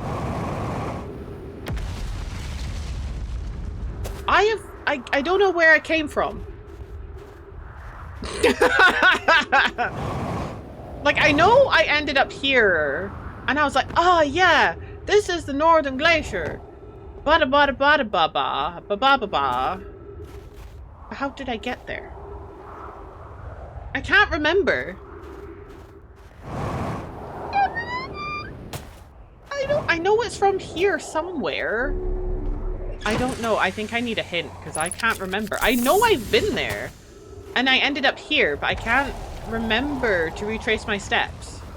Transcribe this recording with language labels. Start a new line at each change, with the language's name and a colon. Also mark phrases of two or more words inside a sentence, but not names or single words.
English: I don't know where I came from. Like, I know I ended up here, and I was like, oh yeah, this is the Northern Glacier. Bada bada bada ba ba ba ba ba ba. How did I get there? I can't remember. I know it's from here somewhere. I don't know. I think I need a hint because I can't remember. I know I've been there and I ended up here, but I can't remember to retrace my steps.